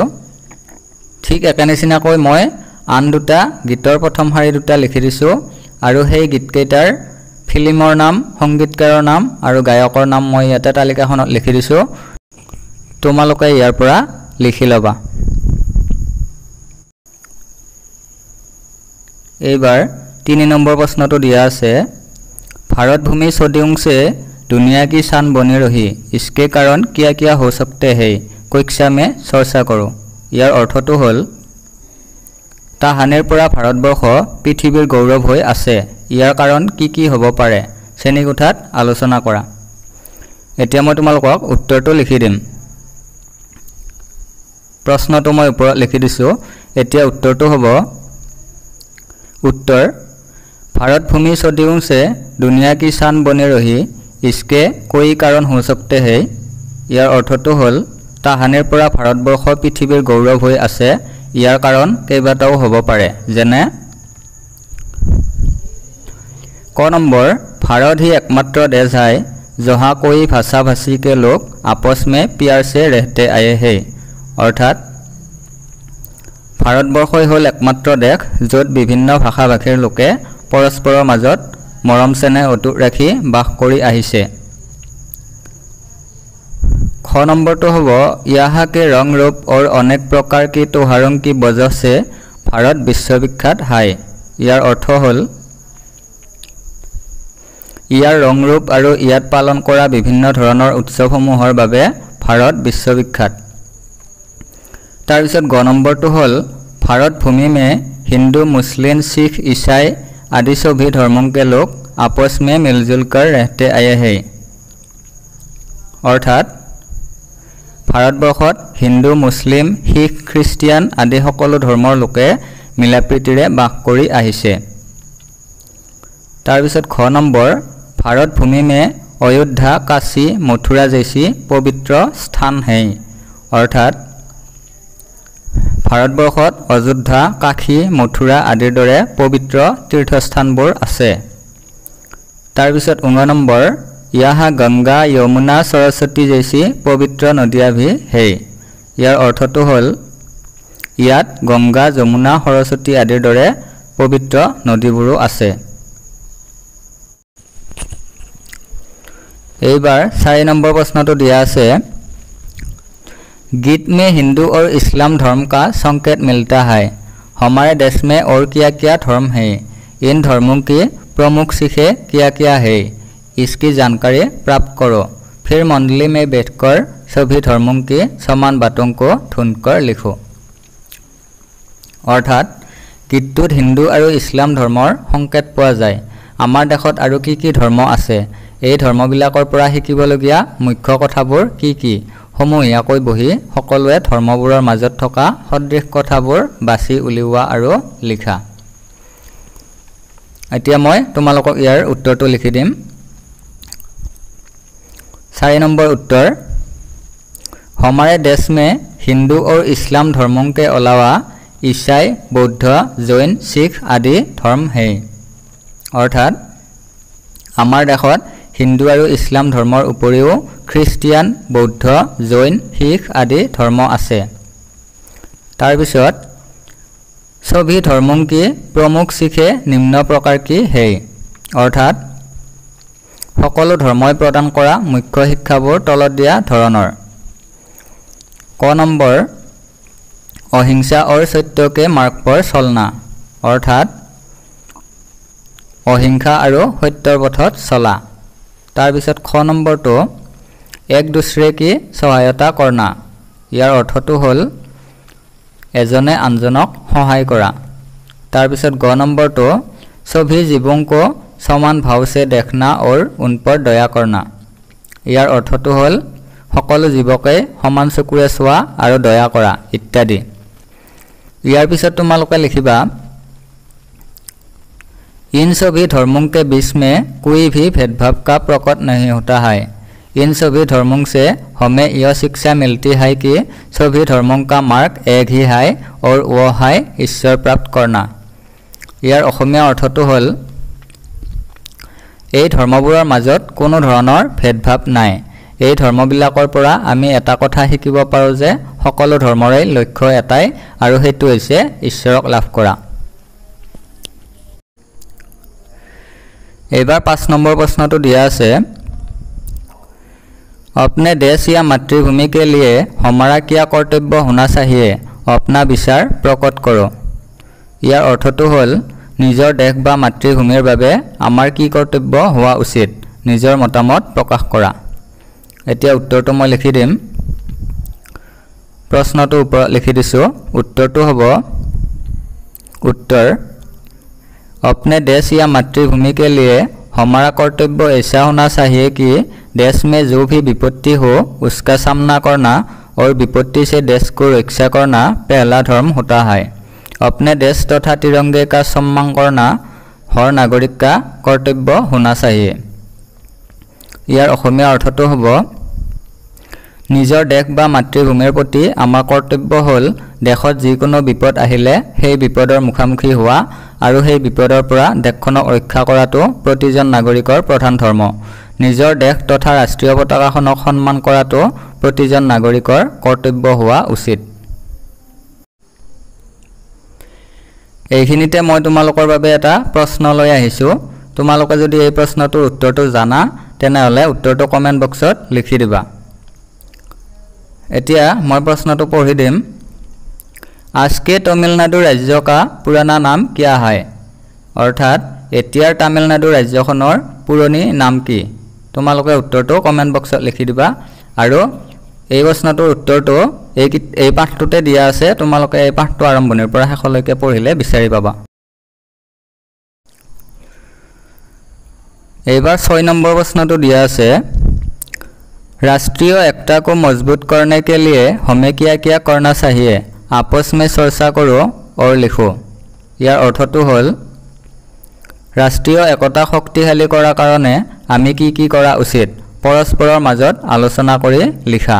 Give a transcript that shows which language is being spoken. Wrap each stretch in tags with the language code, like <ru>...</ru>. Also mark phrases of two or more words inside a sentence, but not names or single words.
<as>ঠিক একে নিচিনাকৈ মই আন দুটা গীতৰ প্ৰথম শাৰী দুটা লিখি দিছো আৰু সেই গীতকেইটাৰ ফিল্মৰ নাম, সংগীতকাৰৰ নাম আৰু গায়কৰ নাম মই ইয়াতে তালিকাখনত লিখি দিছো। তোমালোকে ইয়াৰ পৰা লিখি ল'বা। এইবাৰ 3 নম্বৰ প্ৰশ্নটো দিয়া আছে</as> <hi>भारत भूमि सदियों से दुनिया की शान बनी रही, इसके कारण क्या क्या हो सकते हैं कक्षा में चर्चा करो।</hi> <as>ইয়াৰ অৰ্থটো হ'ল তাহানিৰ পৰা ভাৰতবৰ্ষ পৃথিৱীৰ গৌৰৱ হৈ আছে, ইয়াৰ কাৰণ কি কি হ'ব পাৰে শ্ৰেণীকোঠাত আলোচনা কৰা। এতিয়া মই তোমালোকক উত্তৰটো লিখি দিম। প্ৰশ্নটো মই ওপৰত লিখি দিছো। এতিয়া উত্তৰটো হ'ব</as> <hi>उत्तर भारत भूमि सदियों से दुनिया की शान बनी रही, इसके कोई कारण हो सकते हैं।</hi> <as>ইয়াৰ অৰ্থটো হ'ল তাহানিৰ পৰা ভাৰতবৰ্ষ পৃথিৱীৰ গৌৰৱ হৈ আছে, ইয়াৰ কাৰণ কেইবাটাও হ'ব পাৰে, যেনে</as> <hi>क नंबर भारत ही एकमात्र देश है जहाँ कोई भाषा भाषी के लोग आपस में प्यार से रहते आए हैं।</hi> <as>অৰ্থাৎ ভাৰতবৰ্ষই হ'ল একমাত্ৰ দেশ য'ত বিভিন্ন ভাষা ভাষীৰ লোকে পৰস্পৰৰ মাজত মৰম চেনেহ অটুট ৰাখি বাস কৰি আহিছে। খ নম্বৰটো হ'ব</as> <hi>यहाँ के रंग रूप और अनेक प्रकार की त्योहारों की वजह से भारत विश्वविख्यात है।</hi> <as>ইয়াৰ অৰ্থ হ'ল ইয়াৰ ৰং ৰূপ আৰু ইয়াত পালন কৰা বিভিন্ন ধৰণৰ উৎসৱসমূহৰ বাবে ভাৰত বিশ্ববিখ্যাত। তাৰ পিছত গ নম্বৰটো হ'ল</as> <hi>भारत भूमि में हिंदू, मुस्लिम, सिख, ईसाई आदि सभी धर्मों के लोग आपस में मिलजुल कर रहते आए हैं।</hi> <as>অৰ্থাৎ ভাৰতবৰ্ষত হিন্দু, মুছলিম, শিখ, খ্ৰীষ্টিয়ান আদি সকলো ধৰ্মৰ লোকে মিলাপ্ৰীতিৰে বাস কৰি আহিছে। তাৰ পিছত খ নম্বৰ</as> <hi>भारत भूमि में अयोध्या, काशी, मथुरा जैसी पवित्र स्थान है।</hi> <as>अर्थात ভাৰতবৰ্ষত অযোধ্যা, কাশী, মথুৰা আদিৰ দৰে পবিত্ৰ তীৰ্থস্থানবোৰ আছে। তাৰ পিছত 19 নম্বৰ</as> <hi>यहाँ गंगा, यमुना, सरस्वती जैसी पवित्र नदियाँ भी है।</hi> <as>ইয়াৰ অৰ্থটো হ'ল ইয়াত গংগা, যমুনা, সৰস্বতী আদিৰ দৰে পবিত্ৰ নদীবোৰো আছে। এইবাৰ 4 নম্বৰ প্ৰশ্নটো দিয়া আছে</as> <hi>गीत में हिंदू और इस्लाम धर्म का संकेत मिलता है। हमारे देश में और क्या क्या धर्म है, इन धर्मों की प्रमुख शिक्षे क्या क्या है, इसकी जानकारी प्राप्त करो। फिर मंडली में बैठकर सभी धर्मों की समान बातों को ढूंढकर लिखो।</hi> <as>अर्थात गीतটোত</as> <hi>हिंदू और इस्लाम</hi> <as>धर्মৰ সংকেত পোৱা যায়। আমাৰ দেশত আৰু কি ধৰ্ম আছে, এই ধৰ্মবিলাকৰ পৰা শিকিবলগীয়া মুখ্য কথাবোৰ কি সমূহীয়াকৈ বহি সকলোৱে ধৰ্মবোৰৰ মাজত থকা সদৃশ কথাবোৰ বাছি উলিওৱা আৰু লিখা। এতিয়া মই তোমালোকক ইয়াৰ উত্তৰটো লিখি দিম।</as> <hi>4 नंबर उत्तर, हमारे देश में हिंदू और इस्लाम धर्मों के अलावा ईसाई, बौद्ध, जैन, सिख आदि धर्म है।</hi> <as>অৰ্থাৎ আমাৰ দেশত</as> <hi>हिंदू और इस्लाम</hi> <as>ধৰ্মৰ উপৰিও খ্ৰীষ্টিয়ান, বৌদ্ধ, জৈন, শিখ আদি ধৰ্ম আছে। তাৰ পিছত</as> <hi>सभी धर्मों की प्रमुख शिखे निम्न प्रकार की है।</hi> <as>अर्थात সকলো ধৰ্মই প্ৰদান কৰা মুখ্য শিক্ষাবোৰ তলত দিয়া ধৰণৰ। ক নম্বৰ, অহিংসা</as> <hi>और सत्य के मार्ग पर चलना।</hi> <as>अर्थात অহিংসা আৰু সত্যৰ পথত চলা। তাৰ পিছত খ নম্বৰটো</as> <hi>एक दूसरे की सहायता करना।</hi> <as>ইয়াৰ অৰ্থটো হ'ল এজনে আনজনক সহায় কৰা। তাৰ পিছত গ নম্বৰটো</as> <hi>सभी जीवों को समान भाव से देखना और उन पर दया करना।</hi> <as>यार अर्थটো হ'ল সকলো জীৱকে সমান চকুৰে চোৱা আৰু দয়া কৰা ইত্যাদি। ইয়াৰ পিছত তোমালোকে লিখিবা,</as> <hi>इन सभी धर्मों के बीच में कोई भी भेदभाव का प्रकट नहीं होता है। इन सभी धर्मों से हमें यह शिक्षा मिलती है कि सभी धर्मों का मार्ग एक ही है और वो है ईश्वर प्राप्त करना।</hi> <as>यार অসমীয়া অৰ্থটো হ'ল এই ধৰ্মবোৰৰ মাজত কোনো ধৰণৰ ভেদভাৱ নাই। এই ধৰ্মবিলাকৰ পৰা আমি এটা কথা শিকিব পাৰোঁ যে সকলো ধৰ্মৰে লক্ষ্য এটাই আৰু সেইটো হৈছে ঈশ্বৰক লাভ কৰা। এইবাৰ 5 নম্বৰ প্ৰশ্নটো দিয়া আছে,</as> <hi>अपने देश या मातृभूमि के लिए हमारा क्या कर्तव्य होना चाहिए, अपना विचार प्रकट करो।</hi> <as>ইয়াৰ অৰ্থটো হ'ল নিজৰ দেশ বা মাতৃভূমিৰ বাবে আমাৰ কি কৰ্তব্য হোৱা উচিত, নিজৰ মতামত প্ৰকাশ কৰা। এতিয়া উত্তৰটো মই লিখি দিম। প্ৰশ্নটো ওপৰত লিখি দিছোঁ। উত্তৰটো হ'ব,</as> <hi>उत्तर, अपने देश या मातृभूमि के लिए हमारा कर्तव्य ऐसा होना चाहिए कि देश में जो भी विपत्ति हो उसका सामना करना और विपत्ति से देश को रक्षा करना पहला धर्म होता है। अपने देश तथा तिरंगे का सम्मान करना हर नागरिक का कर्तव्य होना चाहिए।</hi> <as>यार অসমীয়া অৰ্থটো হ'ব, নিজৰ দেশ বা মাতৃভূমিৰ প্ৰতি আমাৰ কৰ্তব্য হ'ল দেশত যিকোনো বিপদ আহিলে সেই বিপদৰ মুখামুখি হোৱা আৰু সেই বিপদৰ পৰা দেশখনক ৰক্ষা কৰাটো প্ৰতিজন নাগৰিকৰ প্ৰধান ধৰ্ম। নিজৰ দেশ তথা ৰাষ্ট্ৰীয় পতাকাখনক সন্মান কৰাটো প্ৰতিজন নাগৰিকৰ কৰ্তব্য হোৱা উচিত। এইখিনিতে মই তোমালোকৰ বাবে এটা প্ৰশ্ন লৈ আহিছোঁ। তোমালোকে যদি এই প্ৰশ্নটোৰ উত্তৰটো জানা তেনেহ'লে উত্তৰটো কমেণ্ট বক্সত লিখি দিবা। এতিয়া মই প্ৰশ্নটো পঢ়ি দিম।</as> <hi>आज के तमिलनाडु राज्य का पुराना नाम क्या है?</hi> <as>अर्थात एতিয়াৰ তামিলনাডু ৰাজ্যখনৰ পুৰণি নাম কি? তোমালোকে উত্তৰটো কমেণ্ট বক্সত লিখি দিবা আৰু এই প্ৰশ্নটোৰ উত্তৰটো এই পাঠটোতে দিয়া আছে। তোমালোকে এই পাঠটো আৰম্ভণিৰ পৰা শেষলৈকে পঢ়িলে বিচাৰি পাবা। এইবাৰ 6 নম্বৰ প্ৰশ্নটো দিয়া আছে,</as> <hi>राष्ट्रीय एकता को मजबूत करने के लिए हमें क्या क्या करना चाहिए, आपस में चर्चा करो और लिखो।</hi> <as>यार अर्थটো হ'ল</as> <hi>राष्ट्रीय एकता</hi> <as>शক্তিশালী কৰাৰ কাৰণে আমি কি কৰা উচিত, পৰস্পৰৰ মাজত আলোচনা কৰি লিখা।</as>